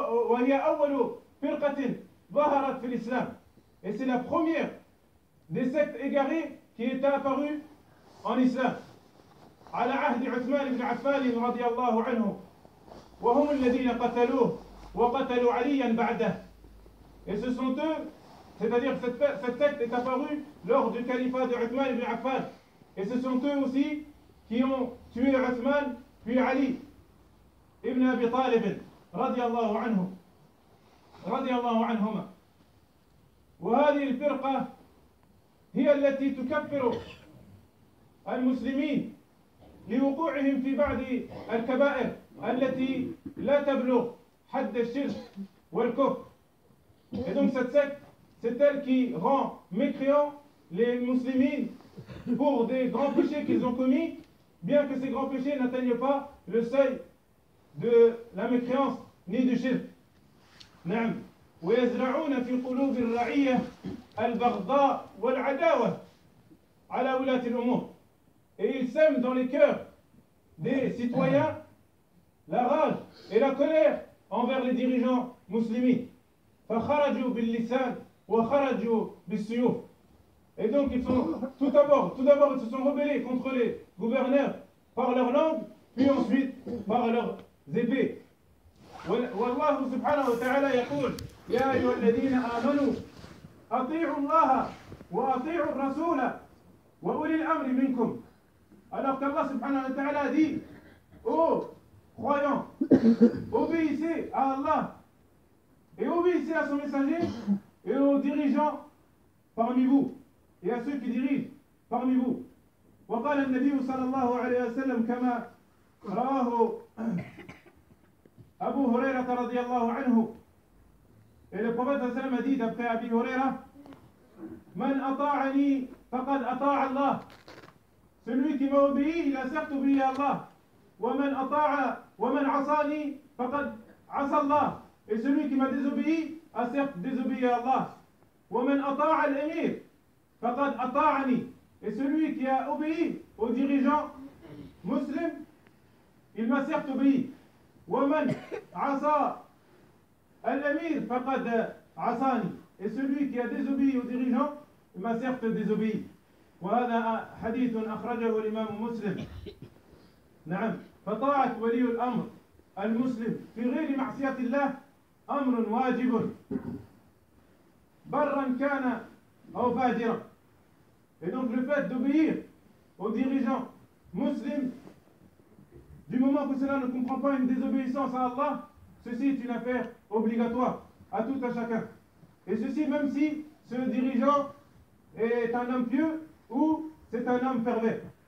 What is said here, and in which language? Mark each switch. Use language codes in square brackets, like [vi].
[ar] وهي أول فرقة ظهرت في الإسلام. [fr] Et c'est la première des sectes égarées qui est apparue en Islam. [ar] على عهد عثمان بن عفان رضي الله عنه وهم الذين قتلوه وقتلوا عليا بعده. [fr] Et ce sont eux, c'est-à-dire que cette secte est apparue lors du califat de Uthman ibn Affan. Et ce sont eux aussi qui ont tué Uthman puis Ali. [ar] ابن أبي طالب رضي الله عنه رضي الله عنهما. وهذه الفرقة هي التي تكفر المسلمين لوقوعهم في بعض الكبائر التي لا تبلغ حد الشرك والكفر. إذن [fr] c'est elle qui rend mécréants les musulmans pour des grands péchés qu'ils ont commis, bien que ces grands péchés n'atteignent pas le seuil de la mécréance ni du shirk. [ar] نعم ويزرعون في قلوب الرعية البغضاء والعداوة على ولاة الأمور. [fr] Et ils sèment dans les cœurs des citoyens la rage et la colère envers les dirigeants musulmans. [ar] فخرجوا باللسان وخرجوا بالسيوف. [fr] Et donc ils sont tout d'abord ils se sont rebellés contre les gouverneurs par leur langue, puis ensuite par leurs épées. [ar] والله سبحانه وتعالى يقول يا أيها الذين آمنوا أطيعوا الله وأطيعوا الرسول وأولي الأمر منكم. [fr] Alors qu'Allah subhanahu wa ta'ala dit: Oh croyants, obéissez à Allah et obéissez à son messager et aux dirigeants parmi vous et à ceux qui dirigent parmi vous. [ar] وقال النبي صلى الله عليه وسلم كما رواه أبو هريرة رضي الله عنه. [fr] Et le prophète sallam a dit d'après Abi Huraira: [ar] Man ata'ani faqad ata'a Allah. [fr] Celui qui m'a obéi, il a certes obéi à Allah. [ar] Wa man ata'a wa man 'asani faqad 'asa Allah. [fr] Et celui qui m'a désobéi a certes désobéi à Allah. [ar] Wa man ata'a al-amir faqad ata'ani. [fr] Et celui qui a obéi au dirigeant musulman, il m'a certes obéi. [ar] Wa man 'asa الأمير فقد عصاني. [fr] Et celui qui a désobéi au dirigeant m'a certes désobéi. [ar] وهذا حديث أخرجه الإمام مسلم. نعم فطاعة ولي الأمر المسلم في غير معصية الله أمر واجب برا كان أو فاجرا. [fr] Et donc le fait d'obéir au dirigeant musulman, du moment que cela ne comprend pas une désobéissance à Allah, ceci est une affaire obligatoire à tout un chacun. Et ceci même si ce dirigeant est un homme pieux ou c'est un homme pervers.